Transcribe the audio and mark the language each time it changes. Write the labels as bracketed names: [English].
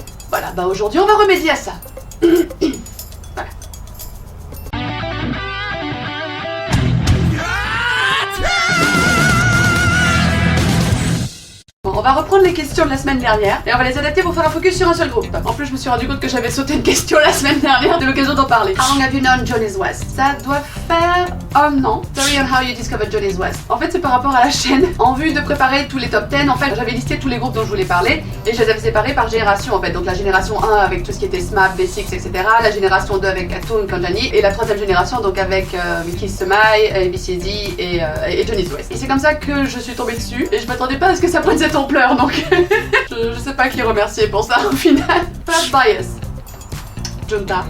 [French] Voilà, bah aujourd'hui on va remédier à ça. Voilà. Bon, on va reprendre les questions de la semaine dernière et on va les adapter pour faire un focus sur un seul groupe. En plus, je me suis rendu compte que j'avais sauté une question la semaine dernière, de l'occasion d'en parler. [English] How long have you known Johnny's West? [French] Ça doit faire un an. [English] Story on how you discovered Johnny's West. [French] En fait, c'est par rapport à la chaîne. En vue de préparer tous les top 10, en fait, j'avais listé tous les groupes dont je voulais parler et je les avais séparés par génération en fait. Donc la génération 1 avec tout ce qui était SMAP, B6, etc. La génération 2 avec Atoon, Kanjani et la troisième génération donc avec Kiss Semai, ABCD et Johnny's West. Et c'est comme ça que je suis tombée dessus et je m'attendais pas à ce que ça prenne cette ampleur donc je sais pas qui remercier pour ça au final. [English] First bias. [French] Junta.